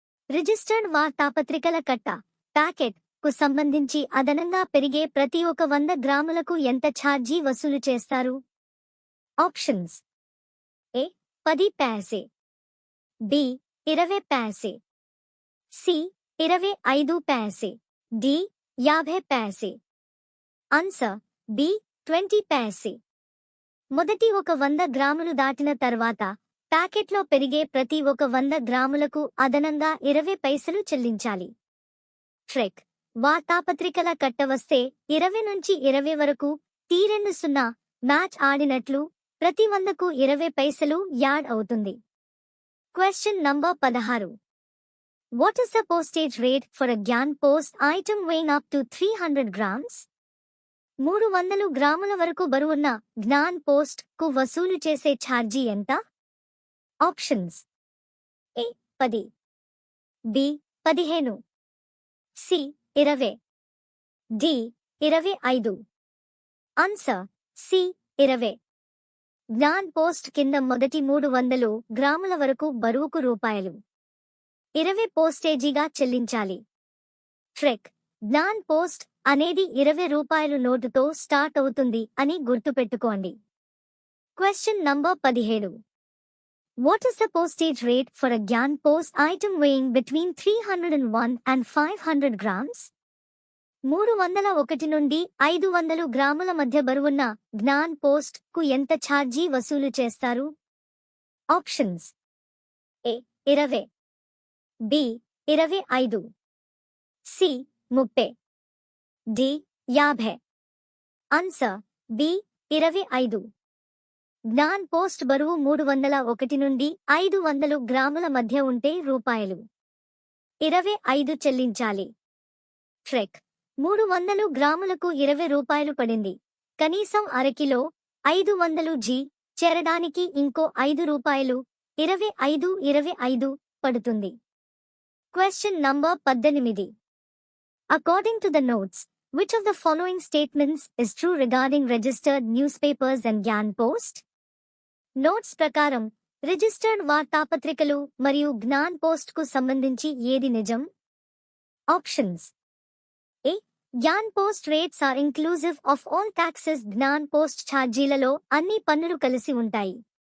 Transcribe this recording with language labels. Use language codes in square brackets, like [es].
[te] Registered వార్తాపత్రికల కట్ట packet కు సంబంధించి అదనంగా పెరిగే ప్రతి 100 గ్రాములకు ఎంత ఛార్జీ వసూలు చేస్తారు? ఆప్షన్స్: ఏ 10 paise, B 20 paise, C 25 paise, D 50 paise. Answer B 20 paise. మొదటి 100 గ్రాములు దాటిన తర్వాత ప్యాకెట్లో పెరిగే ప్రతి 100 గ్రాములకు అదనంగా 20 పైసలు చెల్లించాలి. ట్రెక్ వార్తాపత్రికల కట్ట వస్తే 20 నుంచి 20 వరకు T20 మ్యాచ్ ఆడినట్లు ప్రతి 100కు 20 పైసలు యాడ్ అవుతుంది. Question number 16. [en] What is the postage rate for a GAN post item weighing up to 300 grams? [te] 300 గ్రాముల వరకు బరువున్న జ్ఞాన్ పోస్ట్ కు వసూలు చేసే ఛార్జీ ఎంత? ఆప్షన్స్: ఏ 10, B 15, C 20, D 25. Answer C 20. Gyan post కింద మొదటి 300 గ్రాముల వరకు బరువుకు ₹20 పోస్టేజీగా చెల్లించాలి. ట్రెక్ జ్ఞాన్ పోస్ట్ అనేది ₹20 నోటుతో స్టార్ట్ అవుతుంది అని గుర్తుపెట్టుకోండి. Question number 17. [en] What is the postage rate for a GAN post item weighing between 301 and 500 grams? [te] 301 నుండి 500 గ్రాముల మధ్య బరువున్న జ్ఞాన్ పోస్ట్ కు ఎంత ఛార్జీ వసూలు చేస్తారు? ఆప్షన్స్: ఏ 20, B 25, C 30, D 50. Answer B 25. Gyan post బరువు 301 నుండి 500 గ్రాముల మధ్య ఉంటే ₹25 చెల్లించాలి. ట్రెక్ 300 గ్రాములకు ₹20 పడింది కనీసం అరకిలో 500 జీ చేరడానికి ఇంకో ₹5 25 పడుతుంది. Question number 18. [en] According to the notes, which of the following statements is true regarding registered newspapers and Gyan Post? [te] Notes ప్రకారం రిజిస్టర్డ్ వార్తాపత్రికలు మరియు జ్ఞాన్ పోస్ట్ కు సంబంధించి ఏది నిజం? Options. ఏ. Gyan post rates are inclusive of all taxes. Gyan post ఛార్జీలలో అన్ని పన్నులు కలిసి ఉంటాయి.